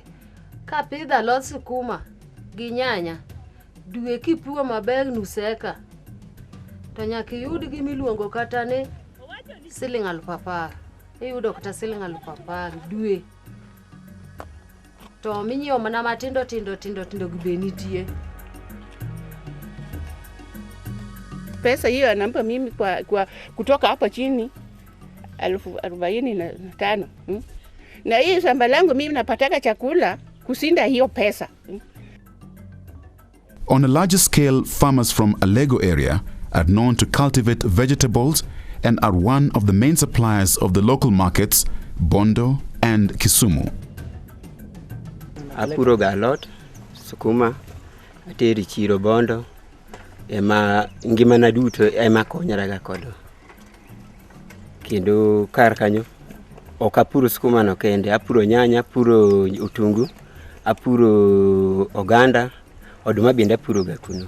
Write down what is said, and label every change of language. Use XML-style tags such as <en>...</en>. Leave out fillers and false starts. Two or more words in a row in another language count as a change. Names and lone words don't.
<luo>Ka pidho alot sukuma gi nyanya, dwe kipuo maber nuseka, to nyaka yud gimiluongo kata ni siling 10,000. Iyudo kata siling 10,000 dwe. To minyiewo mana matindo tindo gibenitie.</luo> <sw>Pesa hiyo anampa mimi kwa kutoka hapa chini 45,000. Na hii shamba langu mimi napataka chakula kusinda hiyo pesa.</sw> <en>On a larger scale, farmers from Alego area are known to cultivate vegetables and are one of the main suppliers of the local markets, Bondo and Kisumu.</en> <luo>Apuro galot, sukuma, ateri chiro Bondo, ema ngimana duto ema konyaraga kodo. Kendo kar kanyo ok apuro sukuma no kende, apuro nyanya, apuro utungu, apuro oganda, oduma bende apuro ga kuno.</luo>